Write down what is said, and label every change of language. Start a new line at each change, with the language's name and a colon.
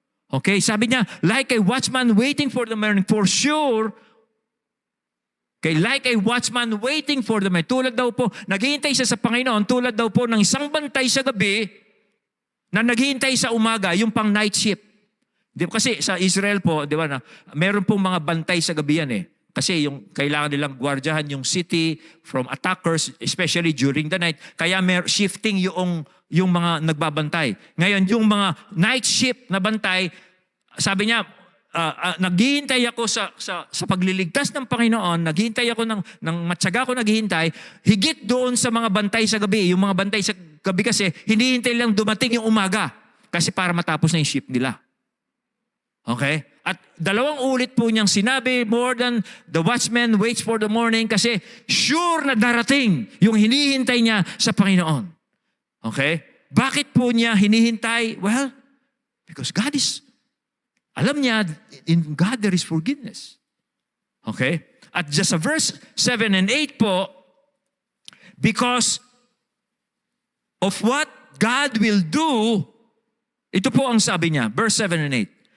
English: Okay,
Filipino: sabi niya,
English: like a watchman waiting for the morning, for sure. Okay, like a watchman waiting for the morning.
Filipino: Tulad daw po, naghihintay siya sa Panginoon, tulad daw po ng isang bantay sa gabi na naghihintay sa umaga, yung pang night shift. Di ba, kasi sa Israel po, di ba na, meron pong mga bantay sa gabi yan eh. Kasi yung kailangan nilang gwardyahan yung city
English: from attackers, especially during the night.
Filipino: Kaya shifting yung mga nagbabantay. Ngayon, yung mga night shift na bantay, sabi niya, naghihintay ako sa pagliligtas ng Panginoon, naghihintay ako ng matyaga ko naghihintay, higit doon sa mga bantay sa gabi. Yung mga bantay sa gabi kasi, hinihintay lang dumating yung umaga. Kasi para matapos na yung shift nila. Okay? At dalawang ulit po niyang sinabi,
English: more than the watchman waits for the morning,
Filipino: kasi sure na darating yung hinihintay niya sa Panginoon. Okay? Bakit po niya hinihintay?
English: Well, because God is,
Filipino: alam niya,
English: in God there is forgiveness.
Filipino: Okay? At just sa verse 7 and 8 po,
English: because of what God will do,
Filipino: ito po ang sabi niya, verse 7 and 8.